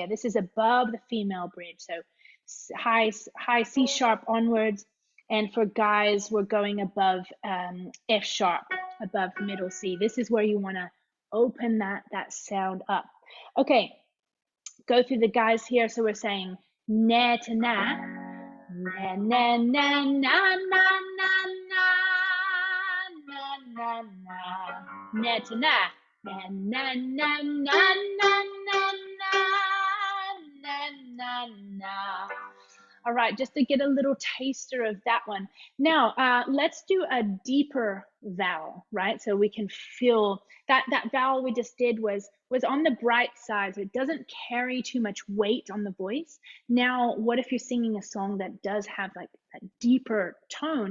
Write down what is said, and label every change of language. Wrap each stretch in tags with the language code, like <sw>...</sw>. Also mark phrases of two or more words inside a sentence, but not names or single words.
<en>This is above the female bridge, so high C sharp onwards, and for guys we're going above F sharp, above middle C. This is where you want to open that sound up. Okay, go through the guys here. So we're saying na to na, na na na na na na na na na to na, na na na na na na na na. All right, just to get a little taster of that one. Now, let's do a deeper vowel, right? So we can feel that vowel we just did was on the bright side, so it doesn't carry too much weight on the voice. Now, what if you're singing a song that does have like a deeper tone?</en>